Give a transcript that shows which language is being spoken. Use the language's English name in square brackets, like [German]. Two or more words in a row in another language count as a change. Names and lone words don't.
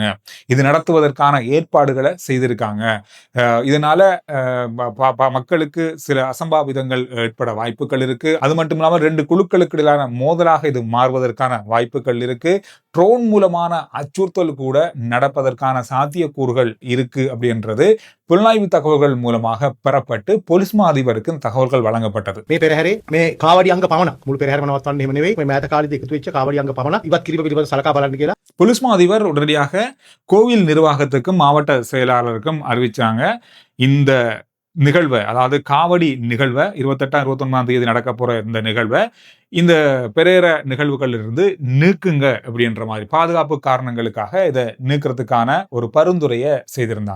[Tamil] இது நடத்துவதற்கான ஏற்பாடுகளை செய்திருக்காங்க. இதனால மக்களுக்கு சில அசம்பாவிதங்கள் ஏற்பட வாய்ப்புகள் இருக்கு. அது மட்டும் இல்லாமல் 2 குழுக்களுக்கு இடையிலான மோதலாக இது மாறுவதற்கான வாய்ப்புகள் இருக்கு. ட்ரோன் மூலமான அச்சுறுத்தல் கூட நடப்பதற்கான சாத்தியக்கூறுகள் இருக்கு அப்படின்றது புலனாய்வு தகவல்கள் மூலமாக பெறப்பட்டு பொலிஸ் மா அதிபருக்கு தகவல்கள் வழங்கப்பட்டது. [Sinhala] මේ පෙරහැරේ මේ කාවඩි අංග පමණක් මුළු පෙරහැරම නවත්තන්න එහෙම නෙවෙයි. මේ මෑත කාලේදී එකතු වෙච්ච කාවඩි අංග පමණක් ඉවත් කිරීම පිළිබඳව සලකා බලන්න කියලා [Tamil] பொலிஸ் மா அதிபர் உடனடியாக கோவில் நிர்வாகத்துக்கும் மாவட்ட செயலாளருக்கும் அறிவிச்சாங்க. இந்த நிகழ்வை, அதாவது காவடி நிகழ்வை 28ஆம் 29ஆம் தேதி நடக்க போற இந்த நிகழ்வை இந்த பெரேர நிகழ்வுகள் இருந்து நீக்குங்க அப்படின்ற மாதிரி பாதுகாப்பு காரணங்களுக்காக இதை நீக்கிறதுக்கான ஒரு பரிந்துரையை செய்திருந்தாங்க.